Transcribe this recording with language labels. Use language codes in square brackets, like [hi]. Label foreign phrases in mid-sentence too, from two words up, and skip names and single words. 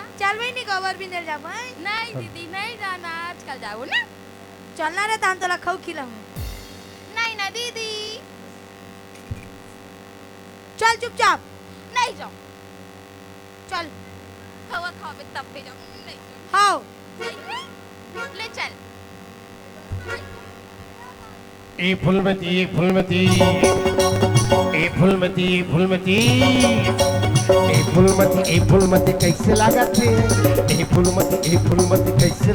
[hne] चल भाई नहीं कवर भी नहीं जाबो हैं? नहीं दीदी नहीं जाना आजकल जाओ ना चलना रे तान तो लखौ खिलाऊं नहीं ना दीदी चल चुपचाप नहीं जाओ चल हवा खाओ तब भी जाओ नहीं हाओ नहीं ले चल ए फुलमती ए फुलमती ए फुलमती ए फुलमती ए फुलमती ए फुलमती कैसे लागत है ए फुलमती कैसे